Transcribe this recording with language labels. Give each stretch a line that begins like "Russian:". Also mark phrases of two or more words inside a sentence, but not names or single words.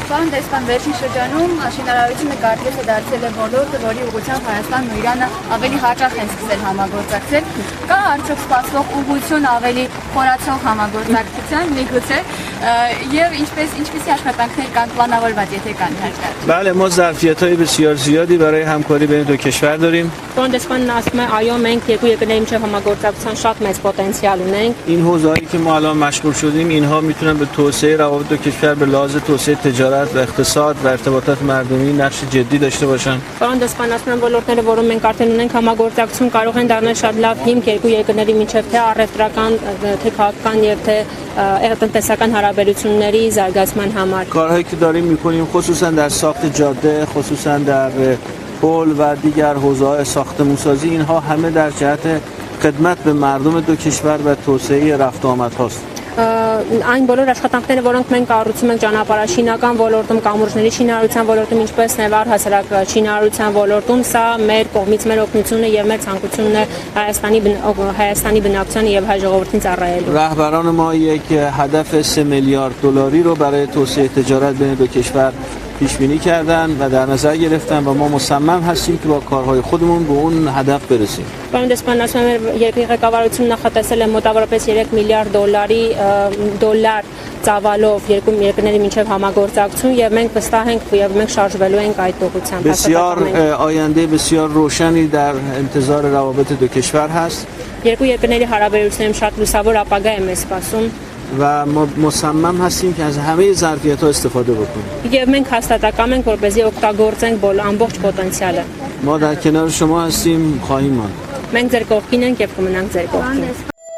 Armenian: Պարոն դեսպան, վերջին շրջանում շինարարությունը կարծես է դարձել է ոլորտը, որի ուղղությամբ Հայաստանն ու Իրանը ավելի հաճախ են սկսել համագործակցել։ Կա արդյոք սպասվող ուղղություն ավելի խորացող համագործակցության, միգուցե, եւ ինչպիսի աշխատանքներ կան պլանավորված, եթե կան հարկար։
Persian: بله ما ظرفیت‌های بسیار زیادی برای همکاری بین دو کشور داریم.
Armenian: Պարոն դեսպանն ասում է, այո, մենք երկու երկրների միջև համագործակցության շատ մեծ պոտենցիալ ունենք։
Persian: این حوزه‌ای که ما الان مشغول شدیم اینها میتونن به توسعه روابط دو کشور به لحاظ توسعه تجارت و اقتصاد و ارتباطات مردمی نقش جدی داشته باشن.
Armenian: Պարոն դեսպան, ասում եմ, ոլորտները, որոնք մենք արդեն ունենք համագործակցություն, կարող են դառնալ շատ լավ հիմք երկու երկրների միջև թե առևտրական, թե քաղաքական եւ թե տնտեսական հարաբերությունների զարգացման համար։
Persian: کارهایی که داریم میکنیم خصوصا در ساخت جاده، خصوصا در پل و دیگر حوزه‌های ساختمان‌سازی اینها همه در جهت خدمت به مردم دو کشور و توسعه رفت و آمد هاست.
Armenian: Այն բոլոր աշխատանքները, որոնք մենք կառուցում ենք ճանապարհաշինական ոլորտում, կամուրջների շինարարության ոլորտում, ինչպես նաև առհասարակ շինարարության ոլորտում, սա մեր կողմից մեր օգնությունը եւ մեր ցանկությունն է Հայաստանի բնակչությանը եւ հայ ժողովրդին ծառայելու։
Persian: رهبران ما یک هدف 3 میلیارد دلاری رو برای توسعه تجارت بین دو کشور پیش بینی کردن و در نظر گرفتن و ما مصمم هستیم که با کارهای خودمون به اون هدف برسیم.
Armenian: Պարոն դեսպան, ասում եմ, երկրի ղեկավարությունը նախատեսել է մոտավորապես 3 միլիարդ դոլար ծավալով երկու երկրների միջև համագործակցություն եւ մենք վստահ ենք եւ մենք շարժվելու ենք այդ ուղղությամբ։
Persian: بسیار آینده بسیار روشنی در انتظار روابط دو کشور هست.
Armenian: Երկու երկրների հարաբերություններում շատ լուսավոր ապագա է մեզ սպասում
Persian: و ما مصمم هستیم که از همه ظرفیت‌ها استفاده بکنیم.
Armenian: եւ մենք հաստատակամ ենք, որպեսզի օգտագործենք ամբողջ պոտենցիալը։
Persian: ما در کنار شما هستیم، خواهیم ماند.
Armenian: Մենք ձեր կողքին ենք եւ կմնանք ձեր կողքին։